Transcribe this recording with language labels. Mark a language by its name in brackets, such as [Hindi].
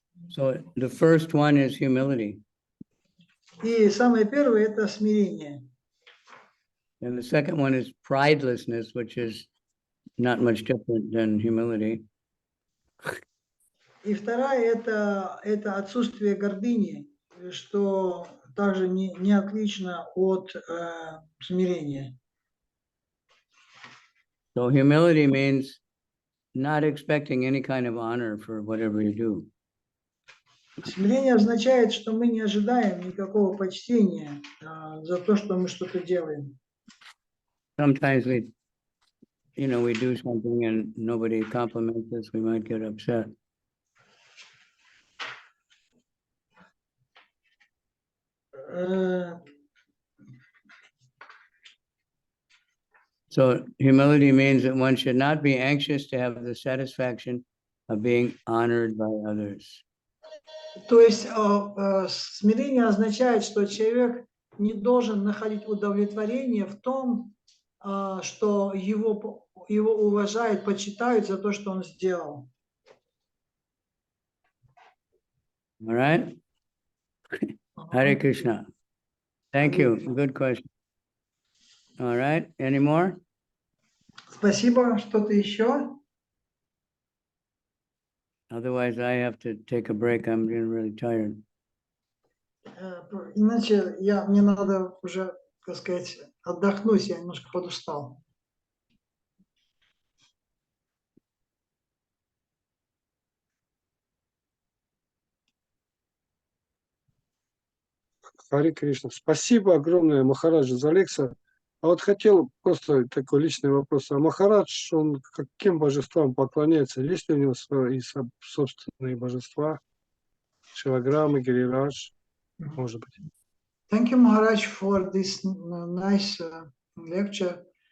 [English] So the first one is humility. [Russian] И самое первое – это смирение. [English] And the second one is pridelessness, which is not much different than humility. [Russian] И вторая – это отсутствие гордыни, что также не отлично от смирения. [English] So humility means not expecting any kind of honor for whatever you do. [Russian] Смирение означает, что мы не ожидаем никакого почтения за то, что мы что-то делаем. [English] Sometimes we do something and nobody compliments us, we might get upset. So humility means that one should not be anxious to have the satisfaction of being honored by others. [Russian] То есть смирение означает, что человек не должен находить удовлетворение в том, что его уважают, почитают за то, что он сделал. [English] All right? Hare Krishna. Thank you. Good question. All right. Any more? [Russian] Спасибо. Что-то еще? [English] Otherwise, I have to take a break. I'm getting really tired. [Russian] Иначе мне надо уже, так сказать, отдохнуть. Я немножко подустал. Хари Кришна. Спасибо огромное, Махараджа, за лекцию. А вот хотел просто такой личный вопрос. А Махарадж, он каким божествам поклоняется? Есть ли у него свои собственные божества? Шилаграммы, Гирирадж, может быть. [English] Thank you, Maharaj, for this nice lecture.